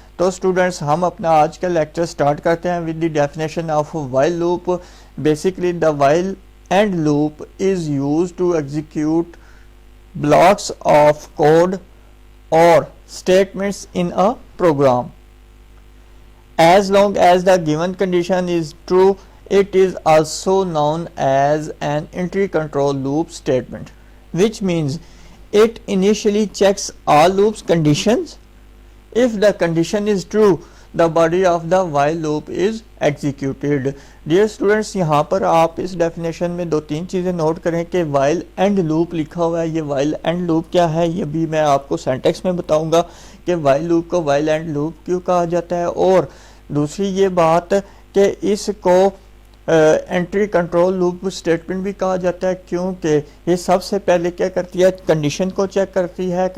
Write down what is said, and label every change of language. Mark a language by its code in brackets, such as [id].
[ur] تو اسٹوڈنٹس ہم اپنا آج کا لیکچر سٹارٹ کرتے ہیں [en] With the definition of while loop. Basically the while and loop is used to execute blocks of code or statements in a program. As long as the given condition is true, it is also known as an entry control loop statement, which means it initially checks all loops conditions. If the condition is true, the body of the while loop is executed. Dear students، [ur] یہاں پر آپ اس definition میں 2-3 چیزیں note کریں کہ while end loop لکھا ہوا ہے. یہ وائل اینڈ لوپ کیا ہے، یہ بھی میں آپ کو سینٹیکس میں بتاؤں گا کہ وائل لوپ کو وائل اینڈ لوپ کیوں کہا جاتا ہے. اور دوسری یہ بات کہ اس کو انٹری کنٹرول لوپ اسٹیٹمنٹ بھی کہا جاتا ہے، کیونکہ یہ سب سے پہلے کیا کرتی ہے، کنڈیشن کو چیک کرتی ہے.